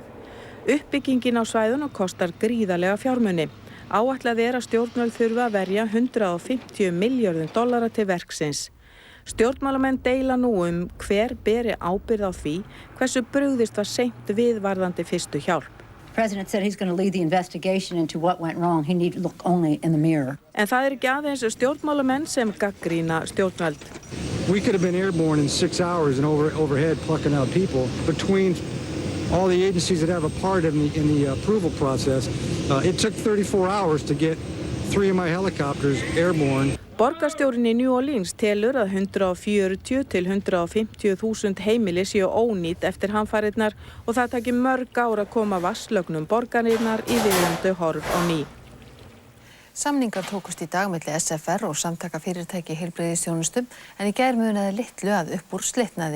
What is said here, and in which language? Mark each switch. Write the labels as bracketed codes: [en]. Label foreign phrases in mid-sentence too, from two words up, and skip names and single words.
[is] Uppbyggingin á svæðunum kostar gríðarlega fjármuni. Áætlað er að stjórnvöld þurfa að verja $150 milljörðum til verksins. Stjórnmálamenn deila nú hver beri ábyrgð á því hversu brugðist var seint við varðandi fyrstu hjálp. [en] President said he's going to lead the investigation into what went wrong. He need to look only in the mirror. [is] En það ekki aðeins stjórnmálamenn sem gagnrýna stjórnvöld. [en] We could have been airborne in 6 hours and overhead plucking out people. Between all the agencies that have a part in the approval process, it took 34 hours to get 3 of my helicopters airborne. [is] Borgarstjórinn í New Orleans telur að 140 til 150.000 heimili séu ónýt eftir hamfarirnar og það taki mörg ár að koma vatnslögnum borgarinnar í viðunandi horf á ný. Samningar tókust í dag milli SFR og samtaka fyrirtæki í heilbrigðisþjónustu en í gær munaði litlu að upp úr slitnaði.